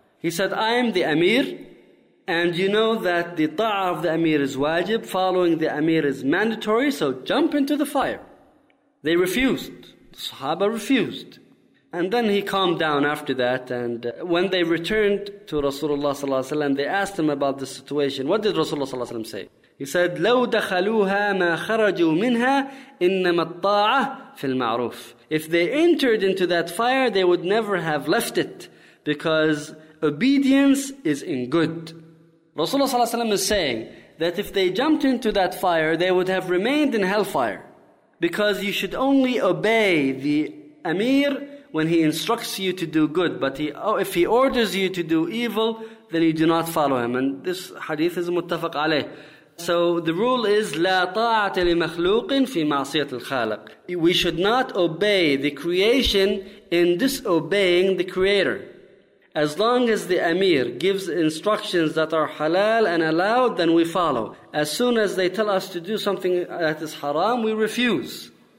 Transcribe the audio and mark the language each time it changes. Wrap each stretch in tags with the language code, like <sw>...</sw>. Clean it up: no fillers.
<en>He said, I am the Amir, and you know that the ta'a of the Amir is wajib, following the Amir is mandatory, so jump into the fire. They refused. The Sahaba refused. And then he calmed down after that, and when they returned to Rasulullah sallallahu alaihi wasallam, they asked him about the situation. What did Rasulullah sallallahu alaihi wasallam say? He said,</en> <ar>لَوْ دَخَلُوهَا مَا خَرَجُوا مِنْهَا إِنَّمَا الطَّاعَةَ فِي الْمَعْرُوفِ.</ar> <en>If they entered into that fire, they would never have left it, because obedience is in good. Rasulullah ﷺ is saying that if they jumped into that fire, they would have remained in hellfire, because you should only obey the Amir when he instructs you to do good. But if he orders you to do evil, then you do not follow him. And this hadith is muttafaq alayh. So the rule is,</en> <ar>لا طاعة لمخلوق في معصية الخالق.</ar> <en>We should not obey the creation in disobeying the Creator. As long as the Amir gives instructions that are halal and allowed, then we follow. As soon as they tell us to do something that is haram, we refuse.</en>